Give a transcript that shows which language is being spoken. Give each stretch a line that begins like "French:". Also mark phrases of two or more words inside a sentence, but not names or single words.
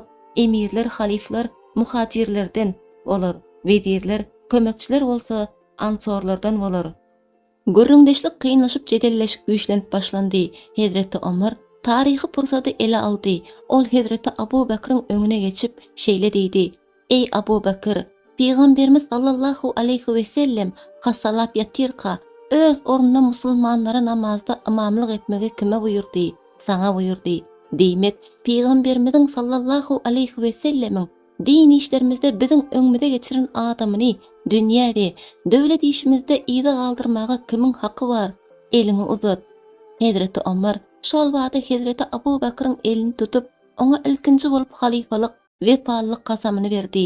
Turkmen: Emirler, halifler muhajirlerden bolar, vezirler, kömekçiler bolsa ansorlardan bolar." Görüňdeşlik kynlaşyp jedelleşip güýçlenip başlandy. Hazreti Omar tarihi pursady ele aldy. Ol Hazreti Abu Bekir'in öňüne geçip şeýle diýdi. "Ey Abu Bekir, Peygamberimiz
Arabic: صلى الله عليه وسلم
Turkmen: hasalap yatirka öz ornunda musulmanlara namazda imamlyk etmegi kime buyurdy? Sana buyurdy. Demek Peygamberimiziň
Arabic: صلى الله عليه وسلم
Turkmen: din işlerimizde biziň öňümizde geçiren adamyny dünýä we döwlet işimizde ýygy galdyrmaga kimiň haky bar? Elini uzat." Hazreti Omar şol wagtda Hazreti Abu Bekir'in elini tutup oňa ilkinji bolup halifalyk we pallyk kasamyny berdi.